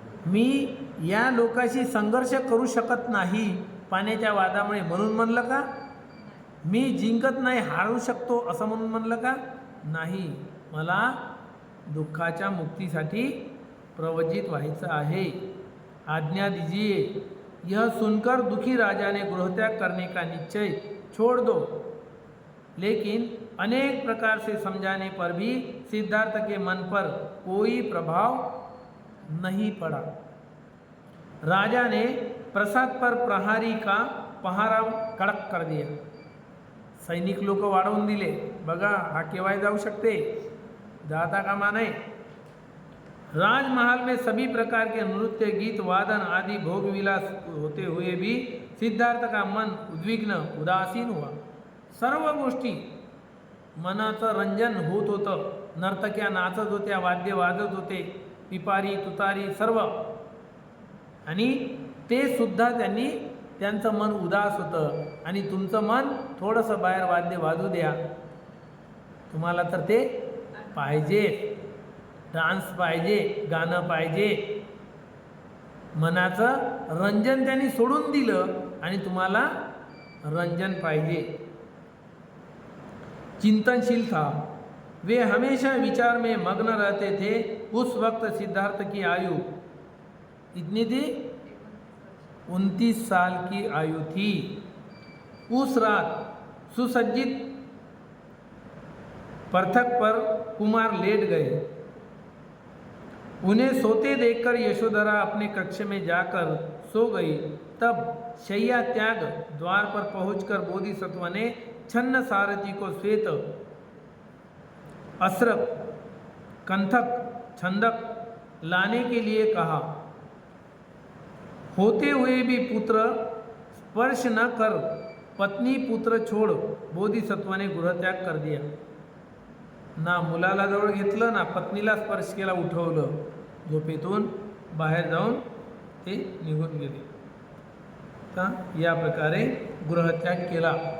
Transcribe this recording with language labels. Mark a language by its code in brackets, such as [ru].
[mr] मी या लोकाशी संघर्ष करू शकत नाही पाण्याच्या वादामुळे म्हणून म्हणलं का? मी जिंकत नाही, हारू शकतो असं म्हणून म्हणलं का? नाही, मला दुःखाच्या मुक्तीसाठी प्रवज्जित व्हायचं आहे. [hi] आज्ञा दीजिए. यह सुनकर दुखी राजा ने गृहत्याग करने का निश्चय छोड़ दो. लेकिन अनेक प्रकार से समझाने पर भी सिद्धार्थ के मन पर कोई प्रभाव नहीं पड़ा. राजा ने प्रसाद पर प्रहारी का पहारा कड़क कर दिया. [mr] सैनिक लोक वाढवून दिले. बघा, हा केव्हाही जाऊ शकते, जाता कामा नाही. [hi] राजमहल में सभी प्रकार के नृत्य, गीत, वादन आदि भोग विलास होते हुए भी सिद्धार्थ का मन उद्विग्न उदासीन हुआ. [mr] सर्व गोष्टी मनाचं रंजन होत होतं. नर्तक्या नाचत होत्या, वाद्य वाजत होते, पिपारी तुतारी सर्व, आणि ते सुद्धा त्यांचं मन उदास होतं. आणि तुमचं मन थोडंसं बाहेर वाद्य वाजू द्या, तुम्हाला तर ते पाहिजे, डान्स पाहिजे, गाणं पाहिजे. मनाचं रंजन त्यांनी सोडून दिलं आणि तुम्हाला रंजन पाहिजे. [hi] चिंतनशील था. वे हमेशा विचार में मग्न रहते थे. उस वक्त सिद्धार्थ की आयु कितनी थी? 29 साल की आयु थी. उस रात सुसज्जित पर्थक पर कुमार लेट गए. उन्हें सोते देखकर यशोधरा अपने कक्ष में जाकर सो गई। तब शैया त्याग द्वार पर पहुंचकर बोधिसत्व ने छन्न सारथी को श्वेत अस्रक कंथक छंदक लाने के लिए कहा। होते हुए भी पुत्र स्पर्श न कर पत्नी पुत्र छोड़ बोधिसत्वाने गृहत्याग कर दिया। [mr] ना मुलाला जवळ घेतलं ना पत्नीला स्पर्श केला, उठवलं, झोपेतून बाहेर जाऊन ते निघून गेले। तर या प्रकारे गृहत्याग केला।